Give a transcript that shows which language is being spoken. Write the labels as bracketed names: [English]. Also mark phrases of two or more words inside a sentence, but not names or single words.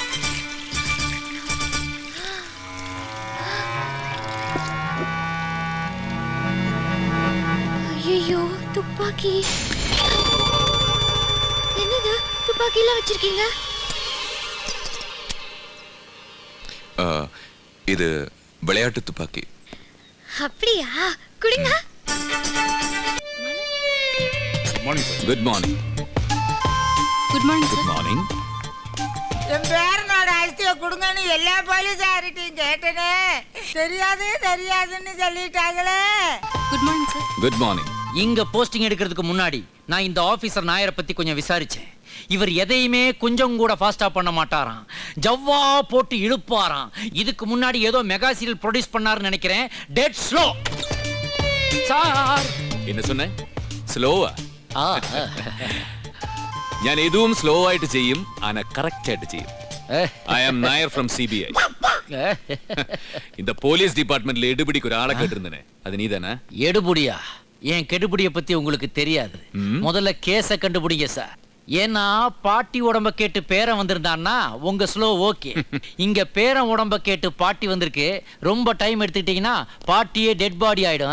[Tamil] ஐயோ, துப்பாக்கி. என்னது துப்பாக்கிலாம் வச்சிருக்கீங்க? இது விளையாட்டு துப்பாக்கி. அப்படியா? குடிங்க. [English] Good morning. Good morning, sir. Good morning. [Tamil] என் பேரனோட அரிசியை கொடுங்கன்னு எல்லா போலீஸார்கிட்டையும் கேட்டனே, தெரியாதுன்னு சொல்லிட்டாங்களே. [English] Good morning, sir. Good morning. [Tamil] இங்க போஸ்டிங் எடுக்கிறதுக்கு முன்னாடி நான் இந்த ஆபீசர் நாயரை பத்தி கொஞ்சம் விசாரிச்சேன். இவர் எதையுமே கொஞ்சம் கூட ஃபாஸ்டா பண்ண மாட்டாராம், ஜவ்வா போட்டு இழுப்பாராம். இதுக்கு முன்னாடி ஏதோ [English] mega serial [Tamil] ப்ரொடியூஸ் பண்ணாருன்னு நினைக்கிறேன். [English] Dead slow. Sir [Tamil] என்ன சொன்ன? [Malayalam] സ്ലോവാ? ഞാൻ എതുവും സ്ലോ ആയിട്ട് ചെയ്യും, ആന കറക്റ്റ് ആയിട്ട് ചെയ്യും. [English] I am Nair from CBI. [Tamil] இந்த [English] police department [Tamil] எடுபிடிக்கு ஒரு ஆளை கேட்டிருந்தனே அது நீதானே? எடுபுடியா? என் கெடுபுடிய பத்தி உங்களுக்கு தெரியாது. முதல்ல கேஸ கண்டுபிடிங்க சார். ஏன்னா பாட்டி உடம்ப கேட்டு பேரன் வந்திருந்தான்னா உங்க [English] slow okay. [Tamil] இங்க பேரன் உடம்ப கேட்டு பாட்டி வந்திருக்கு. ரொம்ப டைம் எடுத்துக்கிட்டீங்கன்னா பாட்டியே [English] dead body [Tamil] ஆயிடும்.